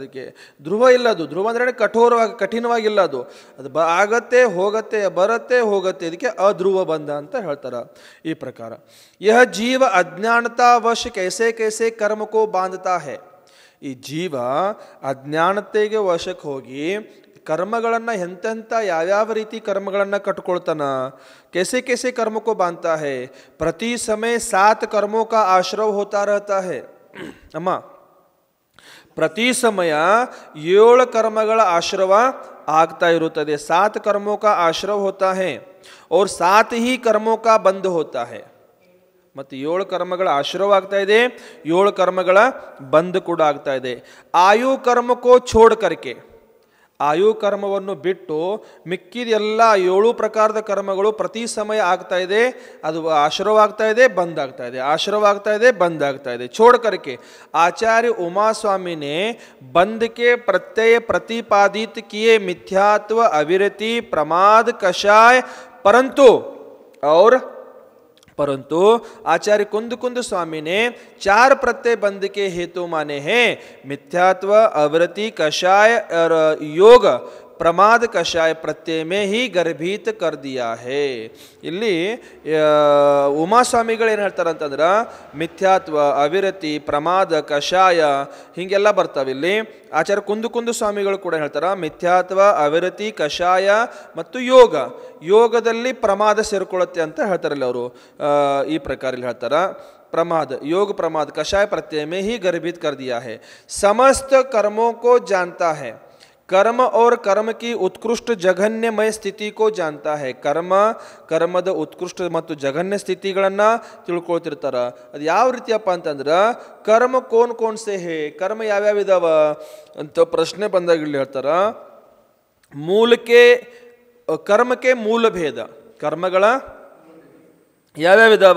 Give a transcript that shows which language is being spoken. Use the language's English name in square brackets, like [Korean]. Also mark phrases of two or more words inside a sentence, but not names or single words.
[Kannada] ಅದಕ್ಕೆ ಧ್ರುವ ಇಲ್ಲ, ಅದು ಧ್ರುವ ಅಂದ್ರೆ ಕಠಿಣವಾಗಿಲ್ಲ, ಅದು ಆಗತ್ತೆ ಹೋಗತ್ತೆ ಬರತ್ತೆ ಹೋಗತ್ತೆ, ಇದಕ್ಕೆ ಅಧ್ರುವ ಬಂಧ ಅಂತ ಹೇಳ್ತಾರೆ ಈ ಪ್ರಕಾರ. [Hindi] यह जीव अज्ञानतावश कैसे कैसे कर्म को बांधता है. [Kannada] ಈ ಜೀವ ಅಜ್ಞಾನತೆಗೆ ವಶಕ್ಕೆ ಹೋಗಿ ಕರ್ಮಗಳನ್ನು ಎಂತೆಂಥ ಯಾವ್ಯಾವ ರೀತಿ ಕರ್ಮಗಳನ್ನು ಕಟ್ಕೊಳ್ತಾನ. [Hindi] कैसे कैसे कर्म को बांधता है, प्रति समय 7 कर्मों का आश्रव होता रहता है. [Kannada] ಅಮ್ಮ, ಪ್ರತಿ ಸಮಯ 7 कर्मಗಳ ಆಶ್ರವ ಆಗ್ತಾ ಇರುತ್ತದೆ. [Hindi] 7 कर्मों का आश्रव होता है और 7 ही कर्मों का बंध होता है. [Kannada] ಮತ್ತು 7 ಕರ್ಮಗಳ ಆಶ್ರವ ಆಗ್ತಾ ಇದೆ, 7 ಕರ್ಮಗಳ ಬಂಧ ಕೂಡ ಆಗ್ತಾ ಇದೆ. [Hindi] आयु कर्म को छोड़ करके, [Kannada] ಆಯು ಕರ್ಮವನ್ನು ಬಿಟ್ಟು ಮಿಕ್ಕಿದ ಎಲ್ಲ 7 ಪ್ರಕಾರದ ಕರ್ಮಗಳು ಪ್ರತಿ ಸಮಯ ಆಗ್ತಾ ಇದೆ, ಅದು ಆಶ್ರವ ಆಗ್ತಾ ಇದೆ, ಬಂದ್ ಆಗ್ತಾ ಇದೆ, ಆಶ್ರವ ಆಗ್ತಾ ಇದೆ, ಬಂದ್ ಆಗ್ತಾ ಇದೆ. [Hindi] छोड़ करके आचार्य उमा स्वामी ने बंद के प्रत्यय प्रतिपादित किए मिथ्यात्व, अविरति, प्रमाद, कषाय, परंतु आचार्य कुंद कुंद स्वामी ने 4 प्रत्यय बंध के हेतु माने हैं. मिथ्यात्व, अवृत्ति, कषाय और योग प्रमाद कषाय प्रत्यय में ही गर्भित कर दिया है. [Kannada] ಇಲ್ಲಿ ಉಮಾಸ್ವಾಮಿಗಳು ಏನು ಹೇಳ್ತಾರೆ ಅಂತಂದ್ರೆ ಮಿಥ್ಯಾತ್ವ, ಅವಿರತಿ, ಪ್ರಮಾದ, ಕಷಾಯ ಹೀಗೆಲ್ಲ ಬರ್ತಾವೆ. ಇಲ್ಲಿ ಆಚಾರ್ಯ ಕುಂದು ಸ್ವಾಮಿಗಳು ಕೂಡ ಹೇಳ್ತಾರೆ ಮಿಥ್ಯಾತ್ವ, ಅವಿರತಿ, ಕಷಾಯ ಮತ್ತು ಯೋಗ, ಯೋಗದಲ್ಲಿ ಪ್ರಮಾದ ಸೇರ್ಕೊಳ್ಳುತ್ತೆ ಅಂತ ಹೇಳ್ತಾರಲ್ಲ ಅವರು. ಈ ಪ್ರಕಾರ ಇಲ್ಲಿ ಹೇಳ್ತಾರೆ [Hindi] प्रमाद, योग प्रमाद, कषाय प्रत्यय में ही गर्भित कर दिया है. समस्त कर्मों को जानता है, कर्म और कर्म की उत्कृष्ट जघन्यमय ಸ್ಥಿತಿ को जानता है. [Kannada] ಕರ್ಮದ ಉತ್ಕೃಷ್ಟ ಮತ್ತು ಜಘನ್ಯ ಸ್ಥಿತಿಗಳನ್ನ ತಿಳ್ಕೊಳ್ತಿರ್ತಾರ. ಅದು ಯಾವ ರೀತಿಯಪ್ಪ ಅಂತಂದ್ರೆ [Hindi] कर्म कौन से है, [Kannada] ಕರ್ಮ ಯಾವ್ಯಾವ ಇದಾವ ಅಂತ ಪ್ರಶ್ನೆ ಬಂದಾಗ ಇಲ್ಲಿ ಹೇಳ್ತಾರ. ಕರ್ಮಕ್ಕೆ ಮೂಲ ಭೇದ, ಕರ್ಮಗಳ ಯಾವ್ಯಾವ ಇದಾವ?